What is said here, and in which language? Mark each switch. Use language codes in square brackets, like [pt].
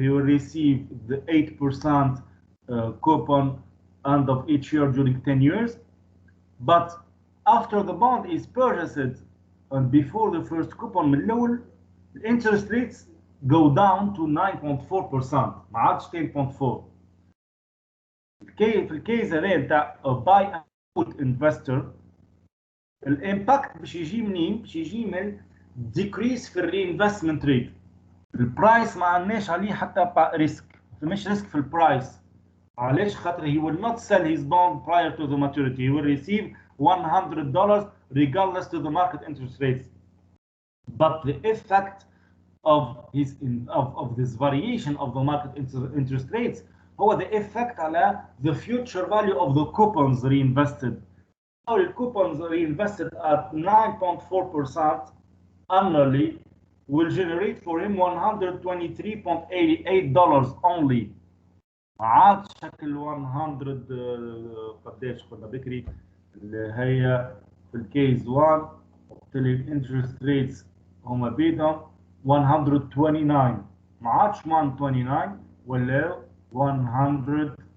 [en] He will receive the 8% coupon end of each year during 10 years. But after the bond is purchased and before the first coupon [ar] من الأول, [en] the interest rates go down to 9.4%. [ar] ما عادش 10.4. في الكيس هذا نتاع باي اند هولد انفستور الامباكت باش يجي منين؟ باش يجي من ديكريس في الرينفستمنت ريت. البرايس ما عندناش عليه حتى ريسك، فمش ريسك في البرايس. علاش؟ خاطر [en] he will not sell his bond prior to the maturity. He will receive $100 regardless to the market interest rates. But the effect of this variation of the market interest rates [ar] هو [en] the effect [ar] على [en] the future value of the coupons reinvested. So the coupons reinvested at 9.4% annually will generate for him $123.88 only. [ar] ما عادش شكل 100 قداش قلنا بكري اللي هي في الكيس 1 الانترست ريتس هما بيدهم 129 ما عادش 129 ولا 100